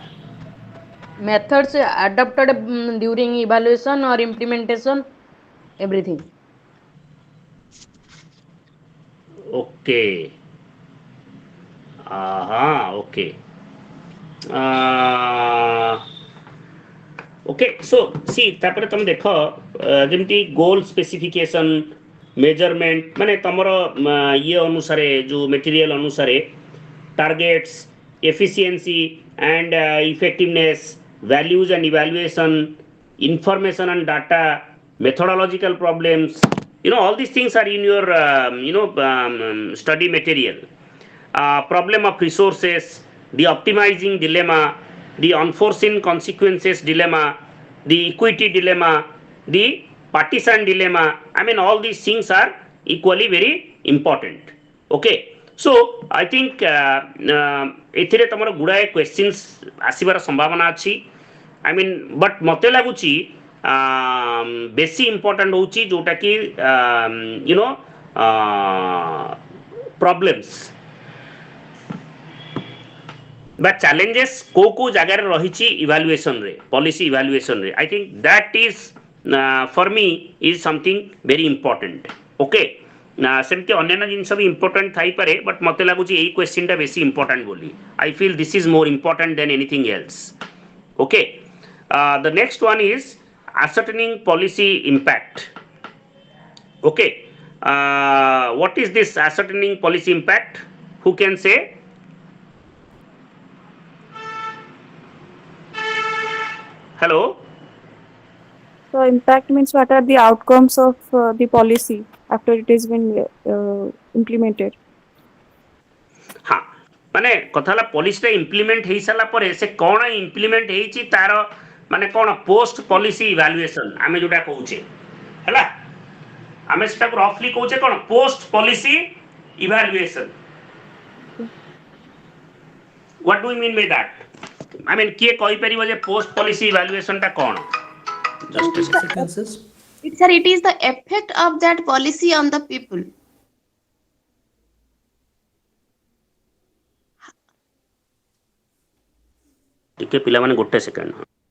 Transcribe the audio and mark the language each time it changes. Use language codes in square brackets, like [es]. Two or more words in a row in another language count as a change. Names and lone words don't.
[en] Methods adopted during evaluation or implementation, everything. Okay. Okay. Uh, okay. So see [or] ତାପରେ ତମେ ଦେଖ ଯେମିତି [en] goal specification measurement [or] ମାନେ ତମର ଇଏ ଅନୁସାରେ ଯୋଉ ମେଟେରିଆଲ ଅନୁସାରେ [en] targets, efficiency and effectiveness, values and evaluation, information and data, methodological problems. All these things are in your study material. Problem of resources, the optimizing dilemma, the unforeseen consequences dilemma, the equity dilemma, the partisan dilemma. I mean, all these things are equally very important. [or] Okay. [en] So I think [or] ଏଥିରେ ତମର ଗୁଡ଼ାଏ କ୍ୱେଶ୍ଚିନ୍ସ ଆସିବାର ସମ୍ଭାବନା ଅଛି [en] I mean but [or] ମୋତେ ଲାଗୁଛି ବେଶୀ ଇମ୍ପୋର୍ଟାଣ୍ଟ ହେଉଛି ଯେଉଁଟାକି ୟୁନୋ [en] problems বা challenges [or] କେଉଁ କେଉଁ ଜାଗାରେ ରହିଛି ଇଭାଲୁଏସନରେ [en] policy evaluationରେ I think that is for me is something very important okay [or] ସେମିତି ଅନ୍ୟାନ୍ୟ ଜିନିଷ ବି ଇମ୍ପୋର୍ଟାଣ୍ଟ ଥାଇପାରେ ବଟ୍ ମୋତେ ଲାଗୁଛି ଏଇ କ୍ୱେଶ୍ଚିନ୍ଟା ବେଶୀ ଇମ୍ପୋର୍ଟାଣ୍ଟ ବୋଲି [en] I feel this is more important than anything else okay the next one is ascertaining policy impact okay what is this ascertaining policy impact who can say hello So impact means what are the outcomes of the policy after it has been implemented. [or] ହଁ ମାନେ କଥା ହେଲା [en] policyଟା implement [or] ହେଇସାରିଲା ପରେ ସେ କ'ଣ ଇମ୍ପ୍ଲିମେଣ୍ଟ ହେଇଛି ତାର ମାନେ କ'ଣ [en] post policy evaluation [or] ଆମେ ଯୋଉଟା କହୁଛେ ହେଲା ଆମେ ସେଟାକୁ ରଫଲି କହୁଛେ କ'ଣ [en] post policy evaluation what do you mean by that I mean [or] କିଏ କହିପାରିବ ଯେ [en] post policy evaluationଟା [or] କ'ଣ ଜଷ୍ଟ [en] It is the Consequences. sir, it is the effect of that policy on the people. [or] ଟିକେ ପିଲାମାନେ ଗୋଟେ ସେକେଣ୍ଡ